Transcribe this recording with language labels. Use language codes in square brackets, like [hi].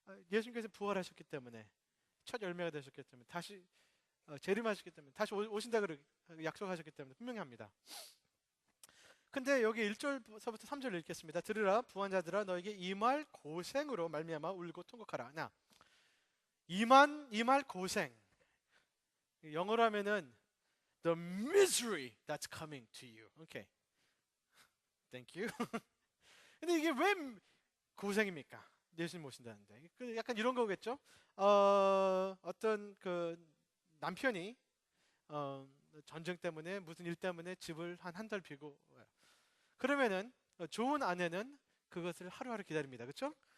[ko] 예수님께서 부활하셨기 때문에, 첫 열매가 되셨기 때문에, 다시 재림하셨기 때문에, 다시 오신다 그렇게 약속하셨기 때문에 분명히 합니다. 근데 여기 1절서부터 3절 읽겠습니다. 들으라 부한자들아 너에게 임할 고생으로 말미암아 울고 통곡하라. 나 임할 고생, 영어로 하면은 [en] the misery that's coming to you. Okay. Thank you. [ko] 근데 이게 왜 고생입니까? 예수님 오신다는데. 약간 이런 거겠죠? 어떤 그 남편이 전쟁 때문에 무슨 일 때문에 집을 한 달 비고, 그러면은 좋은 아내는 그것을 하루하루 기다립니다. 그렇죠?